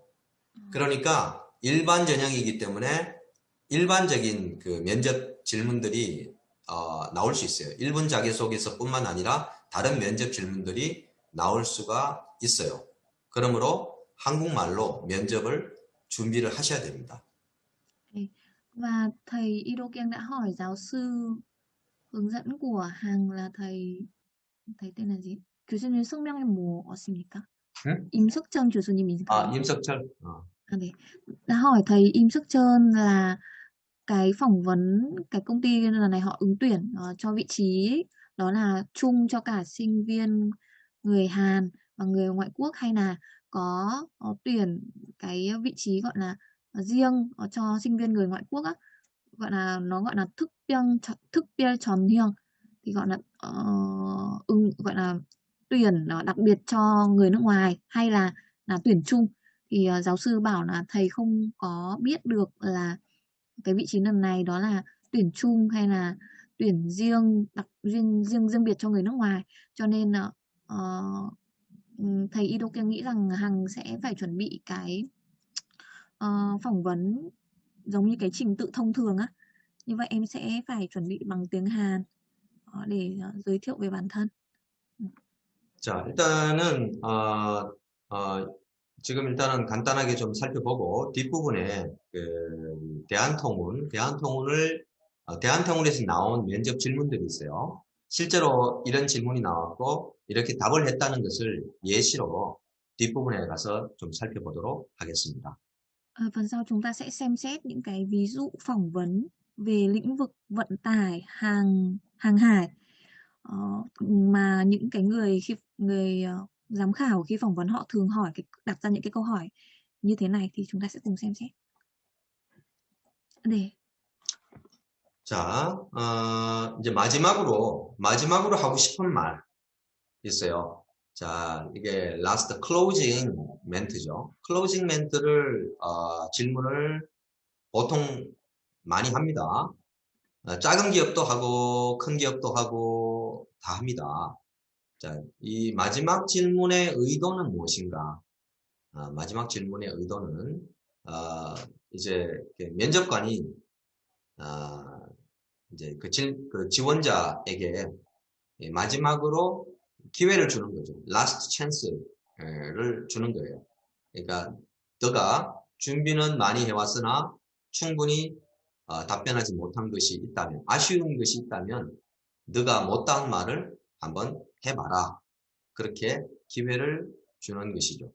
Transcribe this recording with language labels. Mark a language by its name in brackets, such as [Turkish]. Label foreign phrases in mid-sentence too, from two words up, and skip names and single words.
[Korean] 그러니까 일반 전형이기 때문에 일반적인 그 면접 질문들이 나올 수 있어요. 1분 자기소개서뿐만 아니라 다른 면접 질문들이 나올 수가 있어요. 그러므로 한국말로 면접을 준비를 하셔야 됩니다. [Vietnamese] Đấy. Và thầy Ido Kieng đã hỏi giáo sư hướng dẫn của Hằng là thầy tên là gì? [Korean] 교수님 성명이 뭐였습니까? 응? 임석천 교수님인가요? 임석철. 네. [Vietnamese] Đã hỏi thầy Im Sức Trơn là cái phỏng vấn cái công ty lần này họ ứng tuyển cho vị trí ấy, đó là chung cho cả sinh viên người Hàn và người ngoại quốc hay là có tuyển cái vị trí gọi là riêng cho sinh viên người ngoại quốc á, gọi là [Korean] 특별 전형 [Vietnamese] thì gọi là gọi là tuyển đặc biệt cho người nước ngoài hay là tuyển chung. Thì giáo sư bảo là thầy không có biết được là cái vị trí lần này đó là tuyển chung hay là tuyển riêng biệt cho người nước ngoài, cho nên là thầy Ido Kieng nghĩ rằng Hằng sẽ phải chuẩn bị cái phỏng vấn giống như cái trình tự thông thường á, như vậy em sẽ phải chuẩn bị bằng tiếng Hàn để giới thiệu về bản thân. [Korean] 자, 일단은 지금 일단은 간단하게 좀 살펴보고 뒷부분에 그 대한통운에서 나온 면접 질문들이 있어요. 실제로 이런 질문이 나왔고 이렇게 답을 했다는 것을 예시로 뒷부분에 가서 좀 살펴보도록 하겠습니다. [Vietnamese] Phần sau chúng ta sẽ xem xét những cái ví dụ phỏng vấn về lĩnh vực vận tải hàng hải mà những cái người giám khảo khi phỏng vấn họ thường đặt ra những cái câu hỏi như thế này, thì chúng ta sẽ cùng xem xét. [Korean] 네. 자, 이제 마지막으로 하고 싶은 말 있어요. 자, 이게 [English] last closing [Korean] 멘트죠. closing 멘트를 질문을 보통 많이 합니다. 작은 기업도 하고 큰 기업도 하고 다 합니다. 자, 이 마지막 질문의 의도는 무엇인가? 마지막 질문의 의도는 이제 면접관이 이제 그 지원자에게 마지막으로 기회를 주는 거죠. [English] last chance [Korean] 를 주는 거예요. 그러니까 너가 준비는 많이 해왔으나 충분히 답변하지 못한 것이 있다면, 아쉬운 것이 있다면 너가 못다한 말을 한번 해봐라. 그렇게 기회를 주는 것이죠.